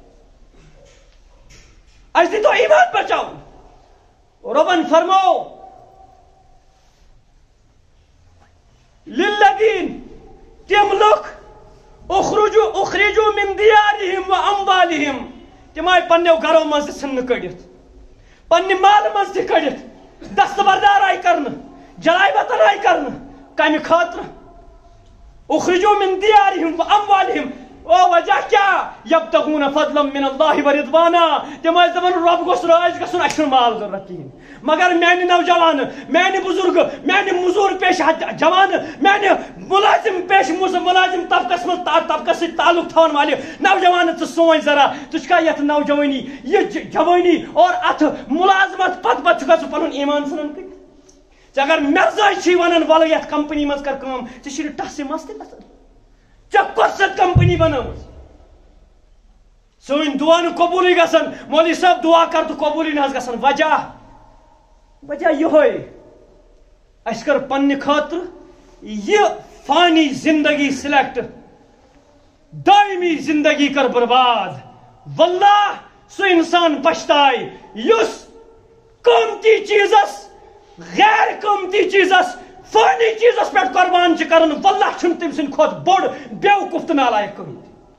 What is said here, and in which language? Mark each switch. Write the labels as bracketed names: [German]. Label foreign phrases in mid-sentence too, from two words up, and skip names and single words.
[Kashmiri] اَسہِ دیٖتو ایٖمان بچاو رۄبن فرمو [Arabic] للذین [Kashmiri] تم لُکھ [Arabic] اخرجوا من دیارہم و اموالہم [Kashmiri] تم آیہِ پننیو گرو منٛز تہِ ژھٕننہٕ کٔڑِتھ پننہِ مالہٕ منٛز تہِ کٔڑِتھ دستبردار آیہِ کرنہٕ جلاے وطن آیہِ کرنہٕ کمہِ خٲطرٕ [Arabic] اخرجوا من دیارہم و اموالہم [Kashmiri] او وجہ کیا [Arabic] یبتغون فضلا من اللہ و رضوانا [Kashmiri] تم ٲسۍ دپان رۄب گوٚژھ رٲضۍ گژھُن اَسہِ چھُنہٕ مال ضروٗرت کِہیٖنۍ مگر میانہِ نوجوان میانہِ بزرگ میانہِ موٚزوٗر پیشہٕ جوان میانہِ مُلٲزم پیشہٕ مُلٲزم طبقس سۭتۍ تعلق تھاون والہِ نوجوان ژٕ سوٗنچ ذرا ژٕ چھُکھا یتھ نوجوانی یہِ جوانی اور اتھ مُلازمت پتہٕ پتہٕ چھُکھا ژٕ پنُن ایٖمان ژھٕنان کٔڑِتھ ژےٚ اگر مرزاے چھُے ونان ولہٕ یتھ کمپنی منٛز کر کٲم ژےٚ چھُے نہٕ ٹسہِ مس تہِ گژھان ژےٚ کۄس سۄ کمپنی بنٲوٕژ سٲنۍ دعا نہٕ قبوٗلٕے گژھان مولوی صٲب دعا کر تہٕ قبوٗلٕے نہ حظ گژھان وجہ یِہوے اَسہِ کٔر پننہِ خٲطرٕ یہِ فانی زندگی سلیکٹ دٲیمی زندگی کر برباد واللہ سُہ انسان پچھتاے یُس قۭمتی چیٖزس غیر قۭمتی چیٖزس فانی چیٖزس پٮ۪ٹھ قربان چھِ کران واللہ چھُنہٕ تٔمۍ سٕنٛدِ کھۄتہٕ بوٚڑ بیوقوٗف تہٕ نالایق کٕہٕنۍ تہِ